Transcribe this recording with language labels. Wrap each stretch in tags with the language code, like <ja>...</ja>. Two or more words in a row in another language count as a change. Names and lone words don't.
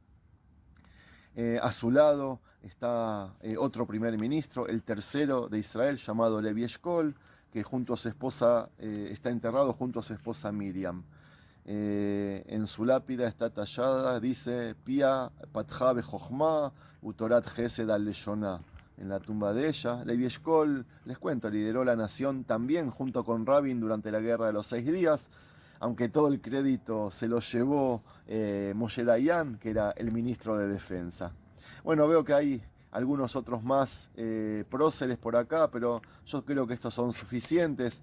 <es>A su lado está otro primer ministro, el tercero de Israel, llamado Levi Eshkol, que junto a su esposa está enterrado junto a su esposa Miriam. En su lápida está tallada, dice:</es> <he>פיה פתחה בחכמה ותורת חסד על לשונה.</he> <es>En la tumba de ella, Levi Eshkol, les cuento, lideró la nación también junto con Rabin durante la Guerra de los 6 días, aunque todo el crédito se lo llevó Moshe Dayan, que era el ministro de Defensa. Bueno, veo que hay algunos otros más próceres por acá, pero yo creo que estos son suficientes.</es>